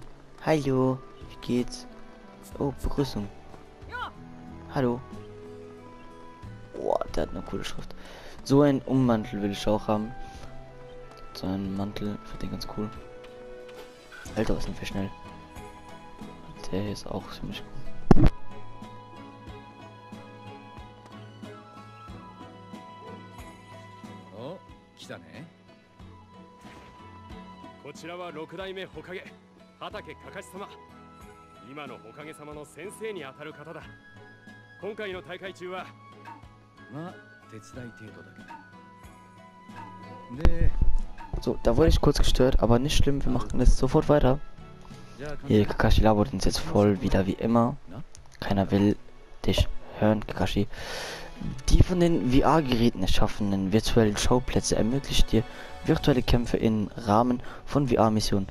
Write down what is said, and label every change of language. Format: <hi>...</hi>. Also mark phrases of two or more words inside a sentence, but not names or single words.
<de>Hallo, wie geht's? Oh, Begrüßung. Hallo. Boah, der hat eine coole Schrift. So ein Ummantel will ich auch haben. So ein Mantel, finde ich ganz cool. Alter, was sind wir schnell. Der hier ist auch ziemlich cool.</de> <ja>こちらは6代目火影畑かかし様。今の火影様の先生にあたる方だ。今回の大会中はまあ手伝い程度だけど。</ja> <de>で So, da wurde ich kurz gestört, aber nicht schlimm, wir machen jetzt sofort weiter. Hier, Kakashi labert uns jetzt voll, wieder wie immer. Keiner will dich hören, Kakashi. Die von den VR-Geräten erschaffenen virtuellen Schauplätze ermöglicht dir virtuelle Kämpfe im Rahmen von VR-Missionen.</de>